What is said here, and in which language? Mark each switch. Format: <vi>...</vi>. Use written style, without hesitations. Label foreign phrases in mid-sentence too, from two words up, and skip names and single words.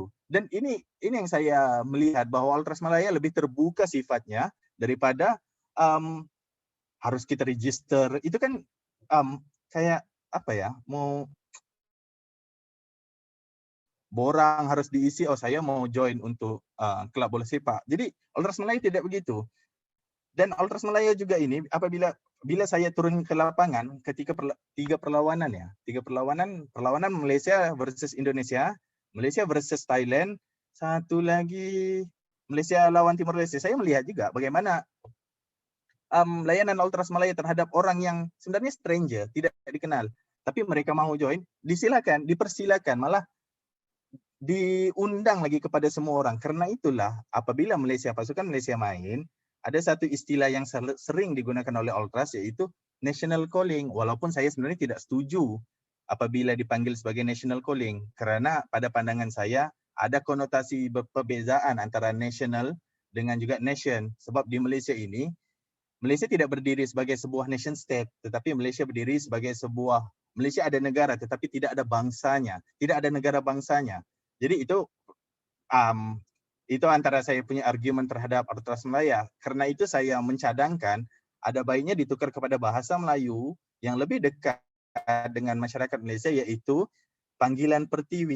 <id>Dan ini yang saya melihat bahwa Ultras Malaya lebih terbuka sifatnya daripada harus kita register. Itu kan kayak apa ya? Mau borang harus diisi. Saya mau join untuk klub</id> <ms>bola sepak.</ms> <id>Jadi Ultras Malaya tidak begitu. Dan Ultras Malaya juga ini apabila saya turun ke lapangan ketika tiga perlawanan Malaysia versus Indonesia, Malaysia versus Thailand, satu lagi Malaysia lawan Timor Leste. Saya melihat juga bagaimana layanan Ultras Malaya terhadap orang yang sebenarnya stranger, tidak dikenal, tapi mereka mau join, dipersilakan, malah diundang lagi kepada semua orang. Karena itulah apabila pasukan Malaysia main, ada satu istilah yang sering digunakan oleh Ultras, yaitu</id> <en>national calling.</en> <id>Walaupun saya sebenarnya tidak setuju apabila dipanggil sebagai</id> <en>national calling,</en> <id>karena pada pandangan saya ada konotasi perbezaan antara national dengan juga nation. Sebab di Malaysia ini, Malaysia tidak berdiri sebagai sebuah</id> <en>nation state,</en> <id>tetapi Malaysia berdiri sebagai Malaysia ada negara, tetapi tidak ada bangsanya, tidak ada negara bangsanya. Jadi itu antara saya punya argumen terhadap Ultras Malaya. Karena itu saya mencadangkan ada baiknya ditukar kepada bahasa Melayu yang lebih dekat dengan masyarakat Malaysia, yaitu panggilan Pertiwi.</id>